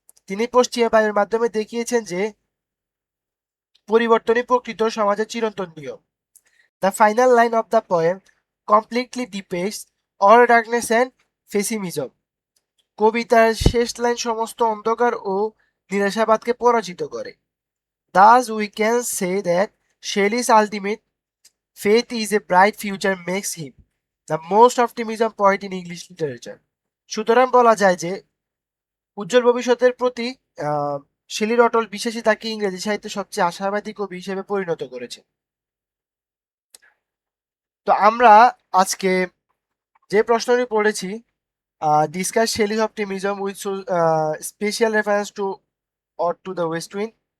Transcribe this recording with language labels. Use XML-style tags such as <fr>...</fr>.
<bn>তিনি পশ্চিমা বায়ুর মাধ্যমে দেখিয়েছেন যে পরিবর্তনই প্রকৃত সমাজের চিরন্তন নিয়ম।</bn> <en>The final line of the poem completely depicts all darkness and pessimism.</en> <bn>কবিতার শেষ লাইন সমস্ত অন্ধকার ও নিরাশাবাদকে পরাজিত করে।</bn> <en>Thus we can say that Shelley's ultimate faith is a bright future makes him the most optimism poet in English literature.</en> <bn>সুতরাং বলা যায় যে উজ্জ্বল ভবিষ্যতের প্রতি শেলির অটল বিশ্বাসী তাকে ইংরেজি সাহিত্যের সবচেয়ে আশাবাদী কবি হিসেবে পরিণত করেছে। তো আমরা আজকে যে প্রশ্নটি পড়েছি,</bn> <en>Discuss Shelley's optimism with special reference to ode to the west wind.</en>